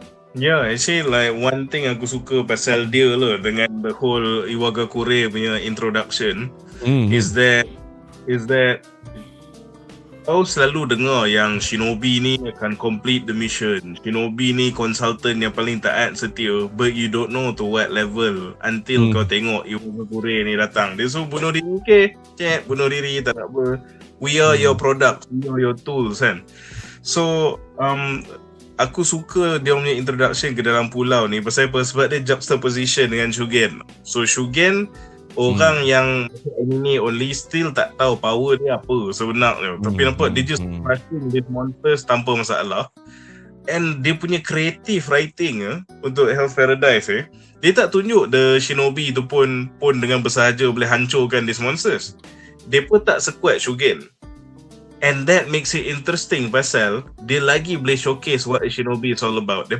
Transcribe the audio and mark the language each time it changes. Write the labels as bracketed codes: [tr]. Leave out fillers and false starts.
[en] Yeah, actually like one thing [ms] aku suka pasal dia lah dengan [en] the whole Iwagakure punya introduction is that [ms] kau selalu dengar yang [en] shinobi ni akan complete the mission. [ms] Shinobi ni consultant yang paling taat setia, [en] but you don't know to what level until [ms] kau tengok Iwagakure ni datang. Dia suruh bunuh diri, okay, check, bunuh diri, tak apa. [en] We are your product, we are your tools kan. [ms] So aku suka dia punya introduction ke dalam pulau ni. Pasal apa? Sebab dia juxtaposition dengan Shugen. So Shugen, orang yang [en] anime only still [ms] tak tahu power dia apa sebenarnya. Tapi nampak dia [en] just crushing these monsters [ms] tanpa masalah. And dia punya [en] creative writing [ms] untuk Hell's Paradise dia tak tunjuk the shinobi tu pun dengan bersahaja boleh hancurkan [en] these monsters. [ms] Dia pun tak sekuat Shugen. [en] And that makes it interesting [ms] pasal dia lagi boleh [en] showcase what a shinobi is all about.